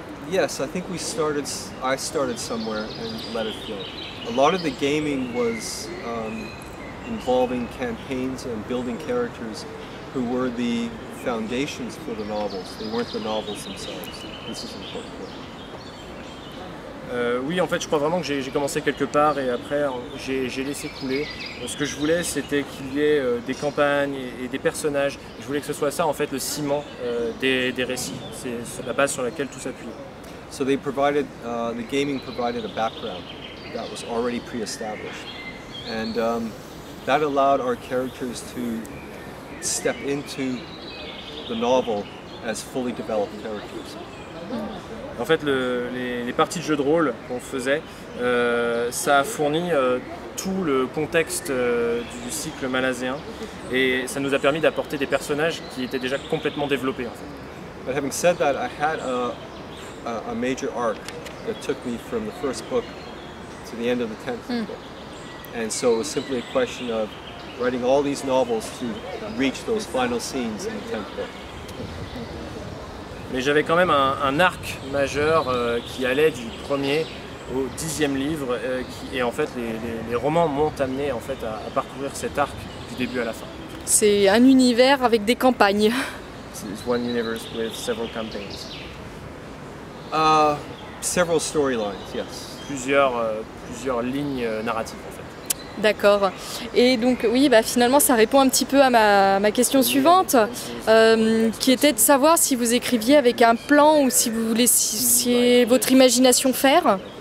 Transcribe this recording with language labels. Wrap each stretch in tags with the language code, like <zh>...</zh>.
<en>Yes, I think I started somewhere and let it flow. A lot of the gaming was involving campaigns and building characters who were the foundations for the novels. They weren't the novels themselves. This is important.</en> <fr>Oui, en fait, je crois vraiment que j'ai commencé quelque part et après j'ai laissé couler. Ce que je voulais, c'était qu'il y ait des campagnes et des personnages. Je voulais que ce soit ça, en fait, le ciment des récits. C'est la base sur laquelle tout s'appuie.</fr> <en>So they provided, the gaming provided a background that was already pre-established, and that allowed our characters to step into the novel as fully developed characters.</en> <fr>En fait, les parties de jeux de rôle qu'on faisait, ça a fourni tout le contexte du cycle malazéen et ça nous a permis d'apporter des personnages qui étaient déjà complètement développés. En fait.</fr> <en>But having said that, I had a major arc that took me from the first book to the end of the 10th book. And so it was simply a question of writing all these novels to reach those final scenes in the 10th book.</en> <fr>Mais j'avais quand même un arc majeur qui allait du premier au 10e livre et en fait les romans m'ont amené en fait, à parcourir cet arc du début à la fin. C'est un univers avec des campagnes.</fr> <en>It's one universe with several campaigns. Several storylines, yes.</en> <fr>Plusieurs lignes narratives en fait. D'accord. Et donc oui, finalement ça répond un petit peu à ma question suivante, qui était de savoir si vous écriviez avec un plan ou si vous laissiez votre imagination faire.</fr>